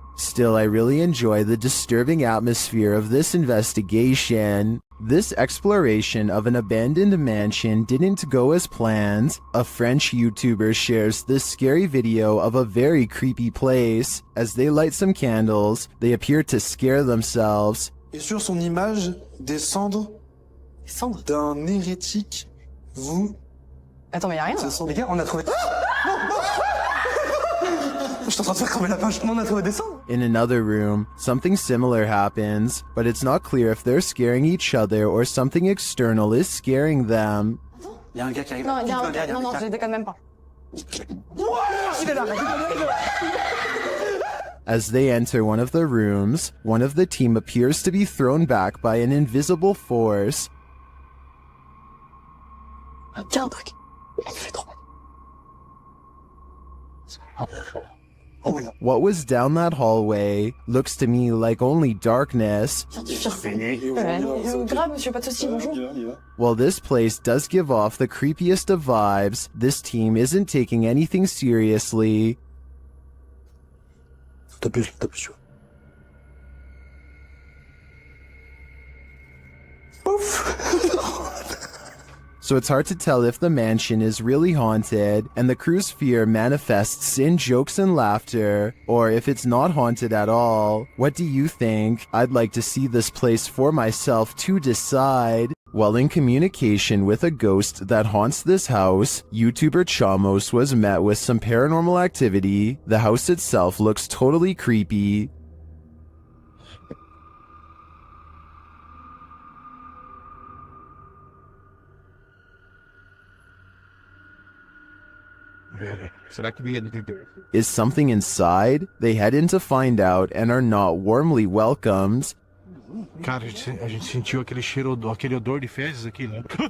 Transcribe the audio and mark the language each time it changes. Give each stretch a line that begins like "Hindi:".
English: Still, I really enjoy the disturbing atmosphere of this investigation. This exploration of an abandoned mansion didn't go as planned. A French YouTuber shares this scary video of a very creepy place. As they light some candles, they appear to scare themselves.
French: Et sur son image, des cendres d'un hérétique. Vous... Attends, mais y'a rien là. Les gars, on a trouvé... Je suis en train de faire cramer la page. On a trouvé des cendres.
English: In another room, something similar happens, but it's not clear if they're scaring each other or something external is scaring them.
French: Y'a un gars qui arrive. Non, non, je déconne même pas.
English: As they enter one of the rooms, one of the team appears to be thrown back by an invisible force.
French: Tiens, un truc.
English: What was down that hallway looks to me like only darkness.
French: Grave, monsieur, pas de soucis, bonjour.
English: While this place does give off the creepiest of vibes, this team isn't taking anything seriously. So it's hard to tell if the mansion is really haunted, and the crew's fear manifests in jokes and laughter, or if it's not haunted at all. What do you think? I'd like to see this place for myself to decide. While in communication with a ghost that haunts this house, YouTuber Chamos was met with some paranormal activity. The house itself looks totally creepy. Is something inside? They head in to find out and are not warmly welcomed.
Portuguese: Cara, a gente sentiu aquele cheiro, aquele odor de fezes aqui, né?